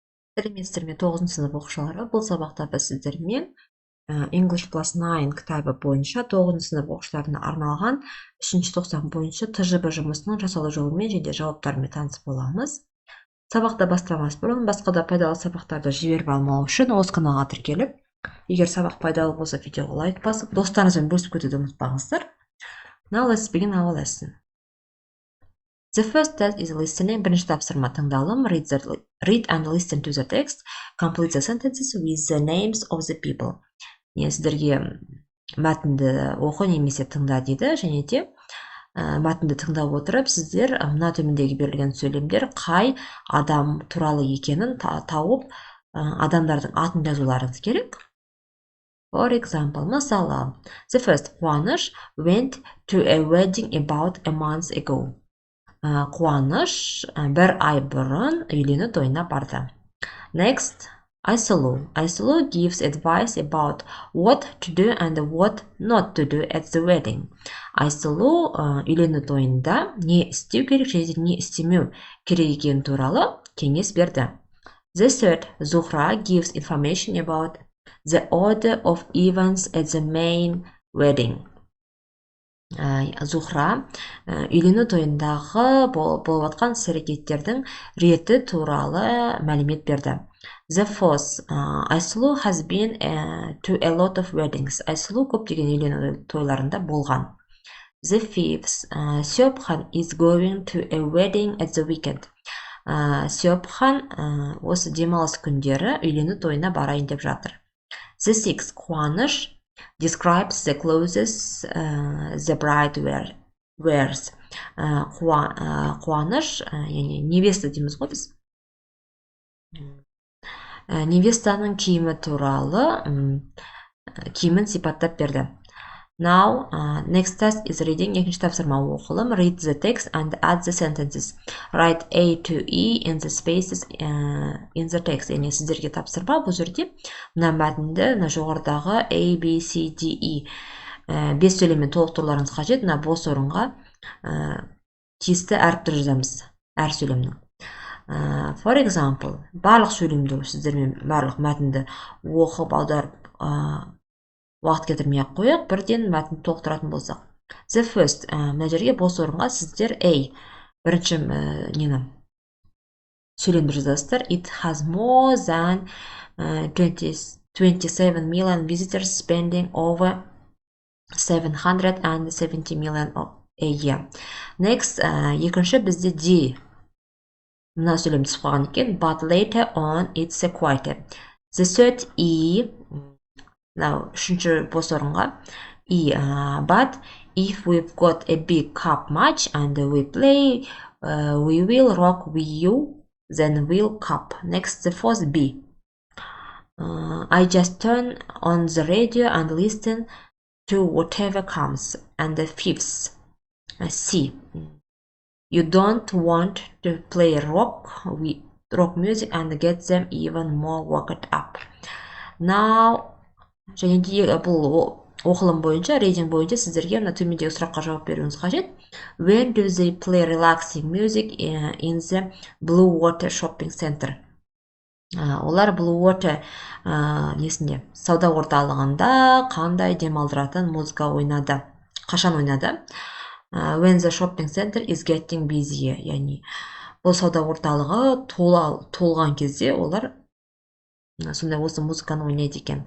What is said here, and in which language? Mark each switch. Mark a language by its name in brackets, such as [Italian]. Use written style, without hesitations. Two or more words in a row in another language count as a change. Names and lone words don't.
[Kazakh] Сәлеметсіздер ме 9 сынып оқушылары. Бұл сабақта біз сіздермен English Plus 9 кітабы бойынша 9 сынып оқушыларына арналған 3-ші тоқсан бойынша ТЖБ жұмысының жасалу жолымен және жауаптарымен танысып боламыз. Сабақты бастамас бұрын басқа да пайдалы сабақтарды жіберіп алмау үшін осы каналға тіркеліп, егер сабақ пайдалы болса видеоға лайк басып, достарыңызбен бөлісіп кетуді ұмытпаңыздар. [English] Now let's begin our lesson. The first test is listening. [Kazakh] Бірінші тапсырма тыңдалым. [English] Read and listen to the text. Complete the sentences with the names of the people. [Kazakh] Сіздерге мәтінді оқы немесе тыңда дейді, және де мәтінді тыңдап отырып, сіздер мына төмендегі берілген сөйлемдер қай адам туралы екенін тауып, адамдардың атын жазуларыңыз керек. [English] For example, мысалы, the first, Қуаныш went to a wedding about a month ago. [Kazakh] Қуаныш бір ай бұрын үйлену тойына барды. [English] Next, Айсұлу. Айсұлу gives advice about what to do and what not to do at the wedding. [Kazakh] Айсұлу үйлену тойында не істеу керек және не істемеу керек екені туралы кеңес берді. [English] The third, Зухра gives information about the order of events at the main wedding. [Kazakh] Зухра үйлену тойындағы болып жатқан іс-әрекеттердің реті туралы мәлімет берді. [English] The fourth, Айсұлу has been to a lot of weddings. [Kazakh] Айсұлу көптеген үйлену тойларында болған. [English] The fifth, Сепхан is going to a wedding at the weekend. [Kazakh] Сепхан осы демалыс күндері үйлену тойына барайын деп жатыр. [English] The sixth, Қуаныш describes the clothes the bride wears. [Kazakh] Қуаныш, невеста дейміз ғой біз. Невестаның киімі туралы киімін сипаттап берді. [English] Now, next test is reading. [Kazakh] Екінші тапсырма оқылым. [English] Read the text and add the sentences. Write A to E in the spaces in the text. [Kazakh] Яғни сіздерге тапсырма бұл жерде мына мәтінді жоғарыдағы A, B, C, D, E 5 сөйлеммен толықтыруларыңыз қажет. Мына бос орынға тиісті әріптер жазамыз әр сөйлемнің. [English] For example, [Kazakh] барлық сөйлемді сіздермен барлық мәтінді оқып аударып уақыт кетірмей ақ қояйық, бірден мәтінді толықтыратын болсақ. [English] The first, [Kazakh] мына жерге бос орынға сіздер A бірінші сөйлемді жазасыздар. [English] It has more than 27 million visitors spending over 770 million a year. Next, [Kazakh] екінші бізде D. Мына сөйлемді түсіп қалған екен. [English] But later on it's quieter. The third E. [Kazakh] Үшінші бос орынға E. [English] But if we've got a big cup match and we play, we will rock with you, then we'll cup. Next, the fourth B. I just turn on the radio and listen to whatever comes. And the fifth C. You don't want to play rock music and get them even more worked up. Now, [Kazakh] және де бұл оқылым бойынша, рейтинг бойынша сіздерге мына төмендегі сұраққа жауап беруіңіз қажет. [English] When do they play relaxing music in the Blue Water shopping center? [Kazakh] Олар Blue Water сауда орталығында қандай демалдыратын музыка ойнады? Қашан ойнады? [English] When the shopping center is getting busy. [Kazakh] Яғни бұл сауда орталығы толған кезде олар сондай осы музыканы ойнайды екен.